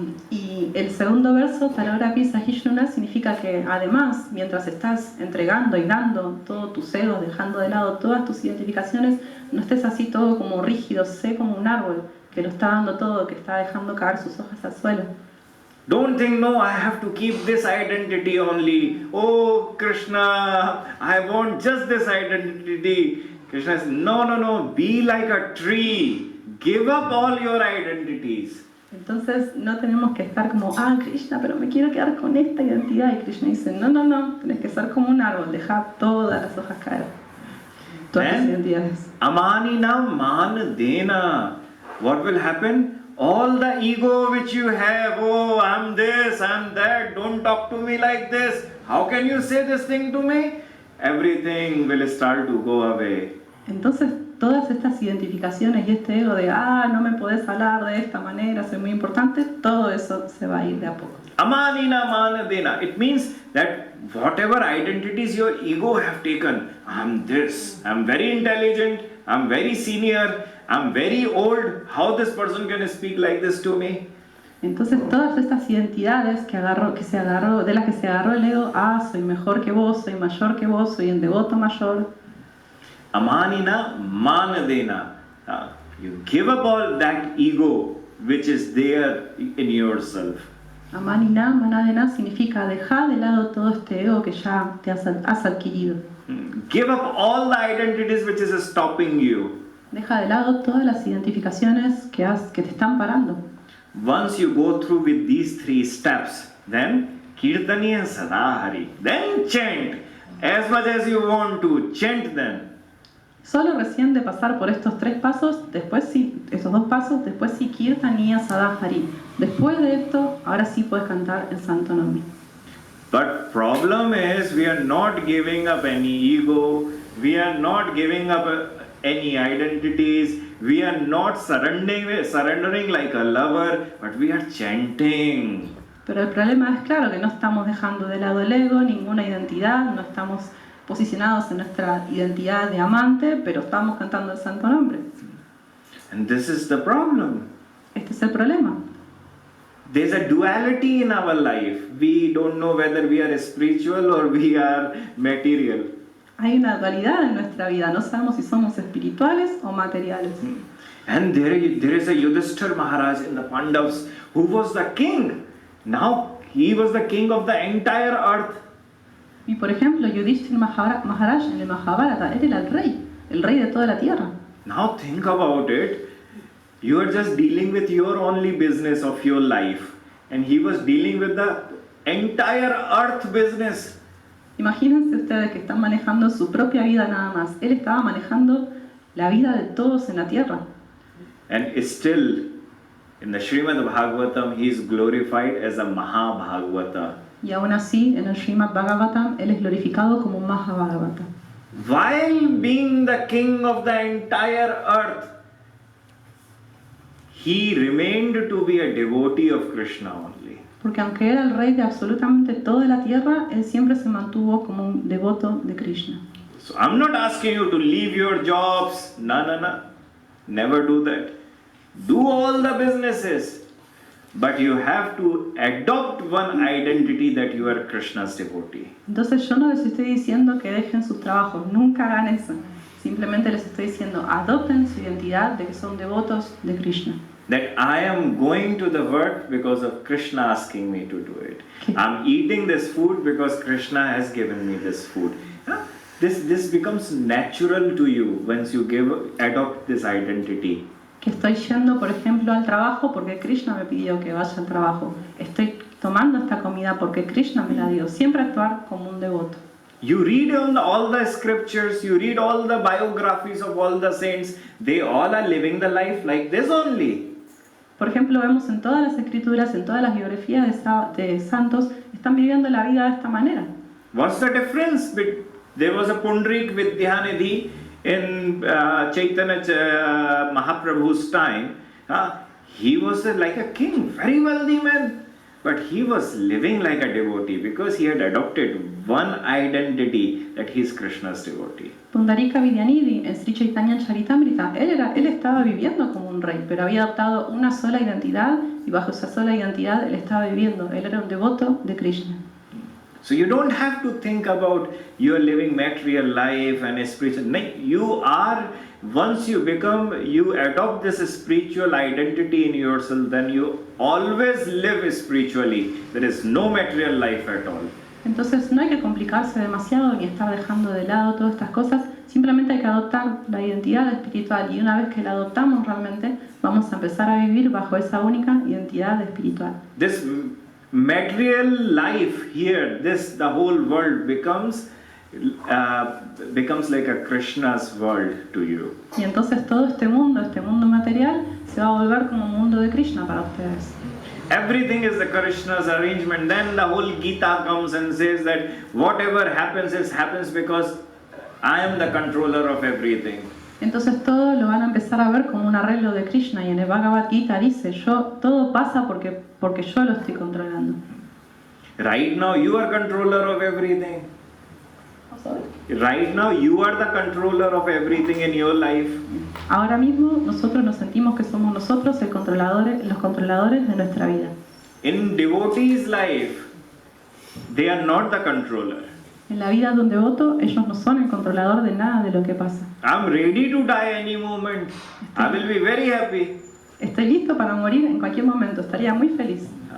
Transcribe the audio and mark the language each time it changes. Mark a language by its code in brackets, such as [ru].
[es] Y el segundo verso, [sa] Taraurapi Sahishnuna, [es] significa que además, mientras estás entregando y dando todos tus egos, dejando de lado todas tus identificaciones, no estés así todo como rígido, sé como un árbol que lo está dando todo, que está dejando caer sus hojas al suelo. [en] Don't think, no, I have to keep this identity only. Oh, Krishna, I want just this identity. Krishna says, no, be like a tree. Give up all your identities. [es] Entonces no tenemos que estar como, Krishna, pero me quiero quedar con esta identidad. Y Krishna dice, no, tenés que ser como un árbol, deja todas las hojas caer. Todas las identidades. [sa] Amanina man dena. [en] What will happen? All the ego which you have, oh, I'm this, I'm that, don't talk to me like this. How can you say this thing to me? Everything will start to go away. [es] Entonces, todas estas identificaciones y este ego de, no me podés hablar de esta manera, soy muy importante, todo eso se va a ir de a poco. [sa] Amanina manadena. [en] It means that whatever identities your ego have taken, I'm this, I'm very intelligent, I'm very senior, I'm very old, how this person can speak like this to me? [es] Entonces todas estas identidades de las que se agarró el ego, soy mejor que vos, soy mayor que vos, soy un devoto mayor. [sa] Amanina manadena. [en] You give up all that ego which is there in yourself. [sa] Amanina, manadena [es] significa dejar de lado todo este ego que ya te has adquirido. [en] Give up all the identities which is stopping you. [es] Deja de lado todas las identificaciones que te están parando. [en] Once you go through with these 3 steps, then [sa] Kirtaniya Sadahari. [en] Then chant as much as you want to. Chant them. [es] Solo recién de pasar por estos 3 pasos, estos 2 pasos, después sí [sa] Kirtaniya Sadahari. [es] Después de esto, ahora sí puedes cantar el santo nombre. [en] But problem is we are not giving up any ego. We are not giving up any identities. We are not surrendering like a lover, but we are chanting. [es] Pero el problema es claro que no estamos dejando de lado el ego, ninguna identidad, no estamos posicionados en nuestra identidad de amante, pero estamos cantando el santo nombre. [en] And this is the problem. [es] Este es el problema. [en] There's a duality in our life. We don't know whether we are spiritual or we are material. [es] Hay una dualidad en nuestra vida, no sabemos si somos espirituales o materiales. [en] And there is a Yudhishthira Maharaj in the Pandavas who was the king. Now he was the king of the entire earth. [es] Y por ejemplo, Yudhishthira Maharaj en el Mahabharata, él era el rey de toda la tierra. [en] Now think about it. You are just dealing with your only business of your life. And he was dealing with the entire earth business. [es] Imagínense ustedes que están manejando su propia vida nada más. Él estaba manejando la vida de todos en la tierra. [en] And still, in the Srimad Bhagavatam, he is glorified as a Mahabhagavata. [es] Y aún así, en el Srimad Bhagavatam, él es glorificado como un Mahabhagavata. [en] While being the king of the entire earth, he remained to be a devotee of Krishna only. [es] Porque aunque era el rey de absolutamente toda la tierra, él siempre se mantuvo como un devoto de Krishna. [en] So I'm not asking you to leave your jobs. No. Never do that. Do all the businesses. But you have to adopt one identity that you are Krishna's devotee. [es] Entonces yo no les estoy diciendo que dejen sus trabajos, nunca hagan eso. Simplemente les estoy diciendo, adopten su identidad de que son devotos de Krishna. [en] That I am going to the work because of Krishna asking me to do it. I'm eating this food because Krishna has given me this food. This becomes natural to you once you adopt this identity. [es] Que estoy yendo, por ejemplo, al trabajo porque Krishna me pidió que vaya al trabajo. Estoy tomando esta comida porque Krishna me la dio. Siempre actuar como un devoto. [en] You read all the scriptures, you read all the biographies of all the saints. They all are living the life like this only. [es] Por ejemplo, vemos en todas las escrituras, en todas las biografías de santos, están viviendo la vida de esta manera. [en] What's the difference? There was a Pundrik Vidyanidhi in Chaitanya Mahaprabhu's time. He was like a king, very wealthy man. But he was living like a devotee because he had adopted one identity that he is Krishna's devotee. [es] Pundarika Vidyanidhi en Sri Chaitanya Charitamrita, él estaba viviendo como un rey, pero había adoptado una sola identidad y bajo esa sola identidad él estaba viviendo. Él era un devoto de Krishna. [en] So you don't have to think about you are living material life and spiritual. No, you are, once you adopt this spiritual identity in yourself, then you always live spiritually. There is no material life at all. [es] Entonces no hay que complicarse demasiado ni estar dejando de lado todas estas cosas. Simplemente hay que adoptar la identidad espiritual y una vez que la adoptamos realmente, vamos a empezar a vivir bajo esa única identidad espiritual. [en] This material life here, the whole world becomes like a Krishna's world to you. [es] Y entonces todo este mundo material, se va a volver como un mundo de Krishna para ustedes. [en] Everything is the Krishna's arrangement. Then the whole Gita comes and says that whatever happens happens because I am the controller of everything. [es] Entonces todo lo van a empezar a ver como un arreglo de Krishna, y en el Bhagavad Gita dice, todo pasa porque yo lo estoy controlando. [en] Right now you are controller of everything. Right now you are the controller of everything in your life. [es] Ahora mismo nosotros nos sentimos que somos nosotros los controladores de nuestra vida. [en] In devotee's life, they are not the controller. [es] En la vida de un devoto, ellos no son el controlador de nada de lo que pasa. [en] I'm ready to die any moment. I will be very happy. [es] Estoy listo para morir en cualquier momento, estaría muy feliz.